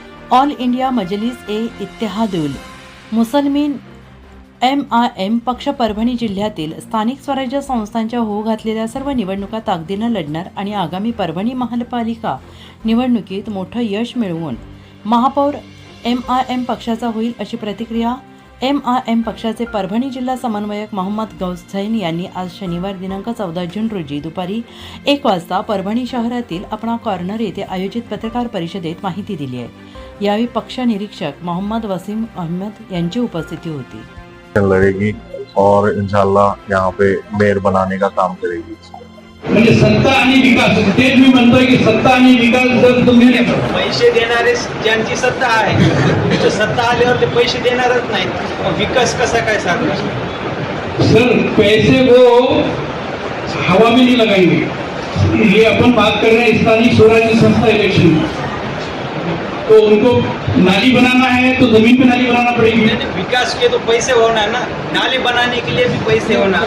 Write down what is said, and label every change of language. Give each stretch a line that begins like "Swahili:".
Marathi: All India Majlis ए Ittehadul Muslimeen MIM पक्ष परभणी जिल्ह्यातील स्थानिक स्वराज्य संस्थांच्या होऊ घातलेल्या सर्व निवडणुका ताकदीनं लढणार आणि आगामी परभणी महानगरपालिका निवडणुकीत मोठं यश मिळवून महापौर MIM पक्षाचा होईल अशी प्रतिक्रिया MIM पक्षाचे परभणी जिल्हा समन्वयक मोहम्मद गौस झैन यांनी आज शनिवार दिनांक 14 जून रोजी दुपारी 1 वाजता परभणी शहरातील अपना कॉर्नर येथे आयोजित पत्रकार परिषदेत माहिती दिली आहे। यावेळी पक्ष निरीक्षक मोहम्मद वसीम अहमद यांची उपस्थिती होती।
Hindi: लड़ेगी और इंशाल्लाह यहाँ पे मेयर बनाने का काम करेगी।
Marathi: म्हणजे सत्ता आणि विकास तेच मी म्हणतोय की सत्ता आणि विकास जर तुम्ही पैसे देणारे ज्यांची सत्ता आहे तो सत्ता आल्यावर ते पैसे देणारच नाहीत, मग विकास कसा काय सांगू?
Hindi: सर पैसे वो हवा में नहीं लगाएंगे। ये अपन बात कर रहे हैं स्थानीय स्वराज्य संस्था इलेक्शन, तो उनको नाली बनाना है तो जमीन पे नाली बनाना पड़ेगी। विकास के तो पैसे होना ना, नाली बनाने के लिए भी पैसे होना।